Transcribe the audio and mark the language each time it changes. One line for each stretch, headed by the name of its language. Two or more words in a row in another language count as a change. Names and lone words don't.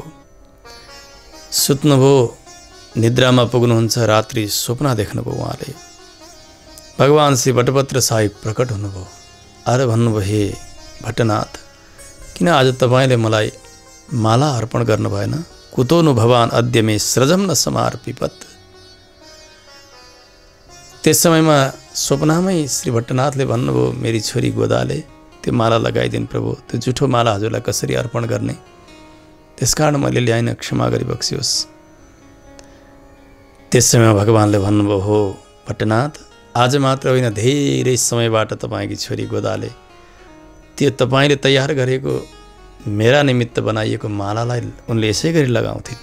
Nepali: सुत्नुभयो, निद्रामा पुग्नुहुन्छ, रात्रि स्वप्न देख्नुभयो उहाँले। भगवान श्री बटपत्र साहिब प्रकट हुनुभयो। आएर भन्नुभयो, हे भट्टनाथ किन आज तपाईँले मलाई माला अर्पण गर्नु भएन?
Sanskrit: कुतो नु भवान अद्य मे स्रजम न समार्पिपत।
Nepali: त्यस समयमा स्वप्नमै श्री भट्टनाथले भन्नुभयो, मेरी छोरी गोदाले त्यो माला लगाइदिनु प्रभु, त्यो जुठो माला हजुरलाई कसरी अर्पण गर्ने, त्यसकारण मैले ल्याइन, क्षमा गरी बक्सियोस्। त्यस समयमा भगवानले भन्नुभयो, हो भट्टनाथ आज मात्र होइन धेरै समयबाट तपाईँकी छोरी गोदाले त्यो तपाईँले तयार गरेको मेरा निमित्त बनाइएको मालालाई उनले यसै गरी लगाउँथिन्।